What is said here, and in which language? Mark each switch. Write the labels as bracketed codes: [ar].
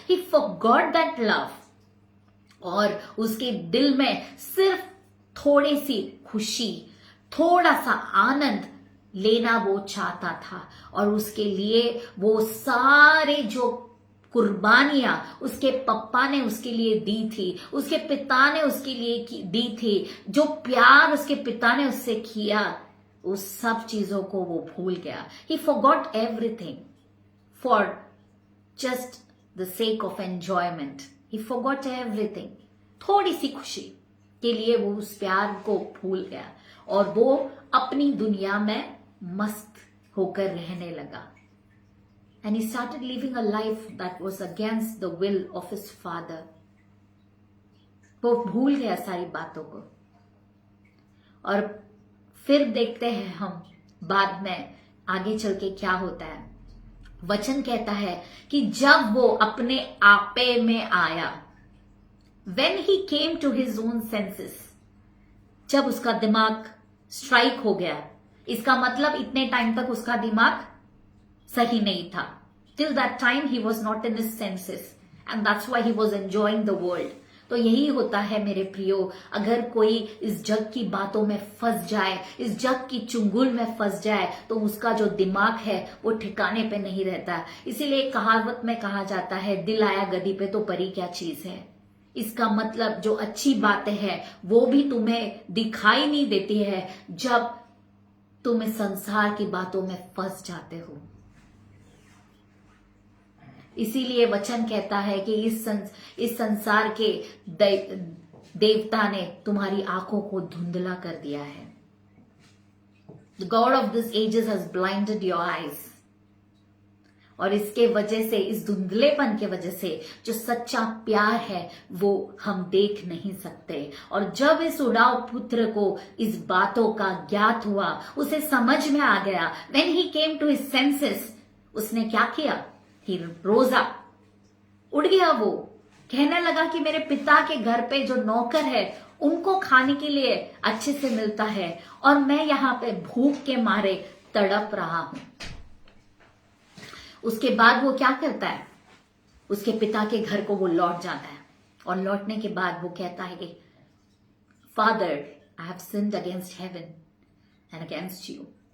[en] He forgot that love, [hi] और उसके दिल में सिर्फ थोड़ी सी खुशी, थोड़ा सा आनंद लेना वो चाहता था, और उसके लिए वो सारे जो कुर्बानियां उसके पप्पा ने उसके लिए दी थी, उसके पिता ने उसके लिए दी थी, जो प्यार उसके पिता ने उससे किया, उस सब चीजों को वो भूल गया। [en] He forgot everything for just the sake of enjoyment. He forgot everything. [hi] थोड़ी सी खुशी के लिए वो उस प्यार को भूल गया, और वो अपनी दुनिया में मस्त होकर रहने लगा। [en] And he started living a life that was against the will of his father. [hi] वो भूल गया सारी बातों को। और फिर देखते हैं हम बाद में आगे चल के क्या होता है। वचन कहता है कि जब वो अपने आपे में आया, [en] when he came to his own senses, [hi] जब उसका दिमाग स्ट्राइक हो गया, इसका मतलब इतने टाइम तक उसका दिमाग सही नहीं था। [en] Till that time he was not in his senses and that's why he was enjoying the world. [hi] तो यही होता है मेरे प्रियो, अगर कोई इस जग की बातों में फंस जाए, इस जग की चुंगल में फंस जाए, तो उसका जो दिमाग है वो ठिकाने पे नहीं रहता। इसीलिए कहावत में कहा जाता है, दिल आया गदी पे तो परी क्या चीज है। इसका मतलब जो अच्छी बातें हैं वो भी तुम्हें दिखाई नहीं देती है जब तुम इस संसार की बातों में फंस जाते हो। इसीलिए वचन कहता है कि इस संसार के देवता ने तुम्हारी आंखों को धुंधला कर दिया है। [en] The God of this ages has blinded your eyes. [hi] और इसके वजह से, इस धुंधलेपन के वजह से जो सच्चा प्यार है वो हम देख नहीं सकते। और जब इस उड़ाव पुत्र को इस बातों का ज्ञात हुआ, उसे समझ में आ गया, [en] when he came to his senses, [hi] उसने क्या किया? [en] He rose up, [hi] उड़ गया। वो कहने लगा कि मेरे पिता के घर पे जो नौकर है उनको खाने के लिए अच्छे से मिलता है और मैं यहाँ पे भूख के मारे तड़प रहा हूं। उसके बाद वो क्या करता है? उसके पिता के घर को वो लौट जाता है और लौटने के बाद वो कहता है कि [en] Father, I have sinned against heaven and against you.